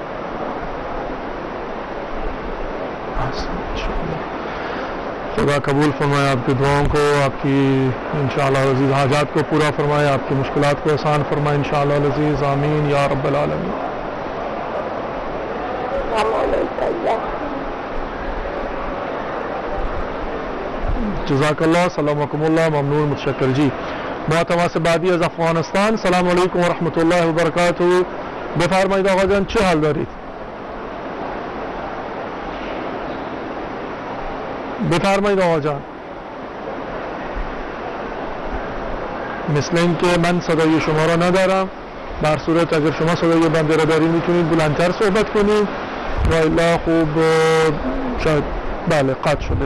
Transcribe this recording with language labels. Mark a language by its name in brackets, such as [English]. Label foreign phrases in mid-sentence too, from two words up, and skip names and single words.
[Urdu] خدا قبول فرمائے آپ کی دعاؤں کو، آپ کی [Arabic] انشاءاللہ عزیز [Urdu] حاجات کو پورا فرمائے، آپ کی مشکلات کو آسان فرمائے [Arabic] انشاءاللہ عزیز. آمین یا رب العالمین. جزاک اللہ. سلامکم اللہ. [Persian] ممنون متشکر. جی محترمہ سے بادی از افغانستان. [Arabic] السلام علیکم ورحمۃ اللہ وبرکاتہ. [Persian] بفرمایید آقا جان چه حال دارید؟ بفرمایید آقا جان. مثل این که من صدای شما را ندارم. در صورت اگر شما صدای بنده را دارید میتونید بلندتر صحبت کنید و الا خوب شاید بله قطع شده.